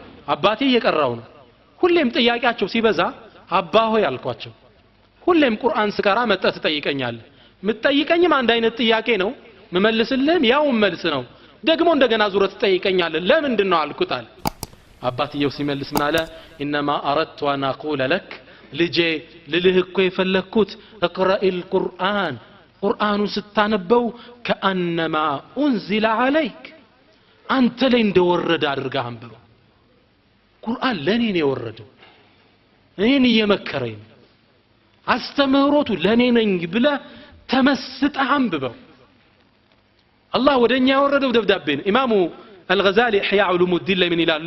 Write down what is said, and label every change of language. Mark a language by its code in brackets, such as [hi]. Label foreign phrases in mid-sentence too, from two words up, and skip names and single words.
[am] አባቴ እየቀራው ነው። ሁሌም ጥያቄያቸው ሲበዛ አባ ሆይ አልኳቸው። ሁሌም ቁርአን ስቀራ መጥተህ ትጠይቀኛለህ። ምትጠይቀኝም አንድ አይነት ጥያቄ ነው፣ መመልስልህም ያው መልስ ነው። ደግሞ እንደገና ዙረት ትጠይቀኛለህ ለምንድን ነው አልኩታል። አባትየው ሲመልስ ማለ [ar] انما اردت ان اقول لك [am] ልጄ ልልህ እኮ የፈለኩት [ar] اقرأ القرآن [am] ቁርአኑ ስታነበው [ar] كأنما انزل عليك [am] አንተ ላይ እንደወረደ አድርገህ አንብበው። ቁርአን ለኔ ነው የወረደው፣ እኔን እየመከረኝ አስተምህሮቱ ለኔ ነኝ ብለህ ተመስጠህ አንብበው። አላህ ወደኛ ያወረደው ደብዳቤ ነው። ኢማሙ አልገዛሊ ኢሕያ ዑሉሙዲን ላይ ምን ይላሉ?